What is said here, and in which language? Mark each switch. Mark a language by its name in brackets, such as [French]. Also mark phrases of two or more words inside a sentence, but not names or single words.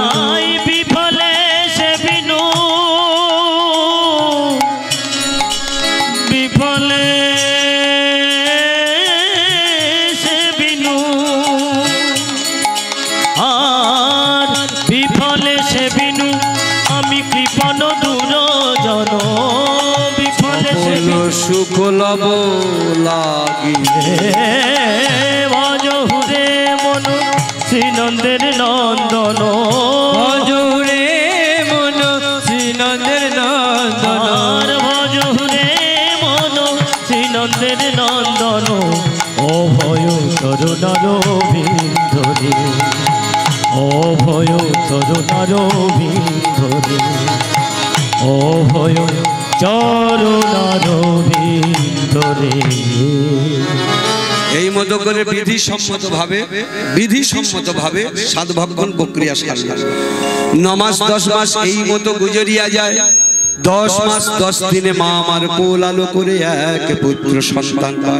[Bangla] আই বিফলে সে বিনু বিফলে সে বিনু আর বিফলে সে বিনু আমি কৃপণ দুরজন বিফলে সে বিনু সুখ লব লাগি ভজহুরে মন শ্রীনন্দের নন্দন ভজুরে মন শ্রীনন্দের নন্দন আর ভজহুরে মন শ্রীনন্দের নন্দন অভয় তরুণার বিন্ধরে অভয় তরুণার বিন্ধরে অভয় চরণার বিন্ধরে এই মতো করে বিধি সম্মত ভাবে সাত ভক্ষণ প্রক্রিয়া সারলাম। 9 মাস 10 মাস এই মতো গুজরিয়া যায়। 10 মাস 10 দিনে মা আমার কোল আলো করে এক পুত্র সন্তান পায়।